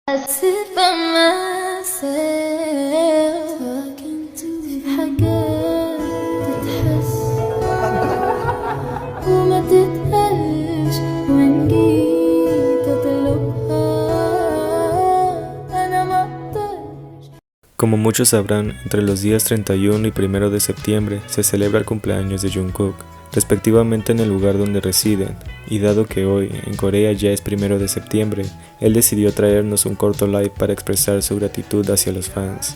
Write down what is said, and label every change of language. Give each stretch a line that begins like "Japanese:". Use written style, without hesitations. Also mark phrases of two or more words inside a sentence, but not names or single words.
English: sit by myself talking to
Arabic: حاجات تتحس وما تتقالش وإن جيت أطلبها أنا مقدرش.
Spanish: Como muchos sabrán, entre los días 31 y 1 de septiembre se celebra el cumpleaños de Jungkook, respectivamente en el lugar donde residen, y dado que hoy en Corea ya es 1 de septiembre, él decidió traernos un corto live para expresar su gratitud hacia los fans.